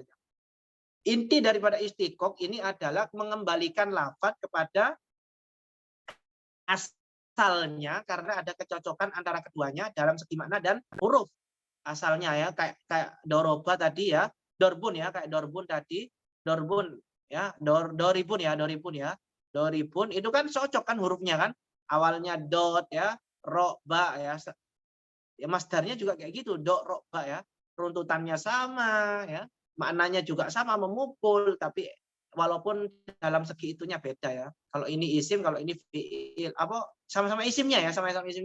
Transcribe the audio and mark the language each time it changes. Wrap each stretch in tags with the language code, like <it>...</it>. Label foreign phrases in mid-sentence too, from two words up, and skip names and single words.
<id>Inti daripada istiqok ini adalah mengembalikan lafadz kepada asalnya karena ada kecocokan antara keduanya dalam segi makna dan huruf. Asalnya ya kayak doroba tadi ya, dorbun ya, kayak dorbun tadi, dorbun ya, doribun ya. Doribun itu kan cocok kan hurufnya kan. Awalnya dot ya, roba ya. Ya masdarnya juga kayak gitu, dot roba ya. Runtutannya sama ya. Maknanya juga sama, memukul, tapi walaupun dalam segi itunya beda ya. Kalau ini isim, kalau ini fiil, sama-sama isimnya ya, sama-sama isimnya.</id>